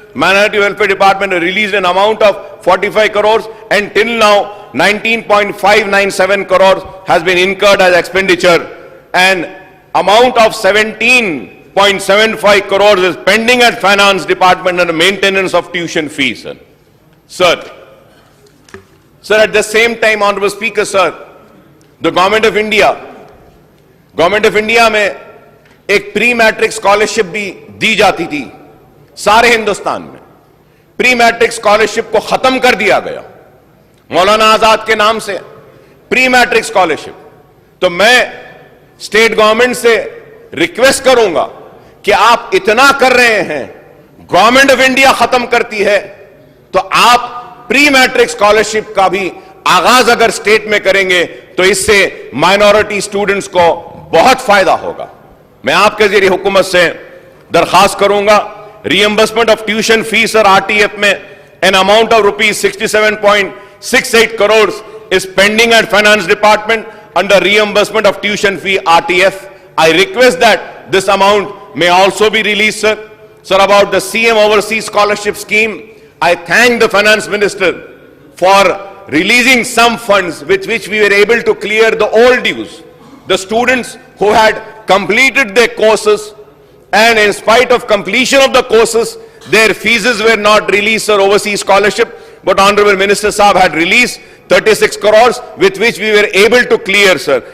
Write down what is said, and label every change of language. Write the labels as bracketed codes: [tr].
[en] Minority Welfare Department released an amount of 45 crores and till now 19.597 crores has been incurred as expenditure and amount of 17.75 crores is pending at Finance Department under maintenance of tuition fees, sir. Sir, at the same time, Honorable Speaker, sir, the Government of India [hi] में एक pre matric scholarship भी दी जाती थी सारे हिंदुस्तान में. Pre matric scholarship को खत्म कर दिया गया मौलाना आजाद के नाम से प्री मैट्रिक स्कॉलरशिप. तो मैं स्टेट गवर्नमेंट से रिक्वेस्ट करूंगा कि आप इतना कर रहे हैं, गवर्नमेंट ऑफ इंडिया खत्म करती है तो आप प्री मैट्रिक स्कॉलरशिप का भी आगाज अगर स्टेट में करेंगे तो इससे माइनॉरिटी स्टूडेंट्स को बहुत फायदा होगा. मैं आपके जरिए हुकूमत से दरखास्त करूंगा, [en] Reimbursement of tuition fees और RTF में an amount of rupees 67.68 crore is pending at Finance Department under reimbursement of tuition fee RTF. I request that this amount may also be released, sir. Sir, about the CM Overseas Scholarship Scheme, I thank the Finance Minister for releasing some funds with which we were able to clear the old dues. The students who had completed their courses and in spite of completion of the courses, their fees were not released for overseas scholarship, but Honorable Minister Saab had released 36 crores with which we were able to clear, sir.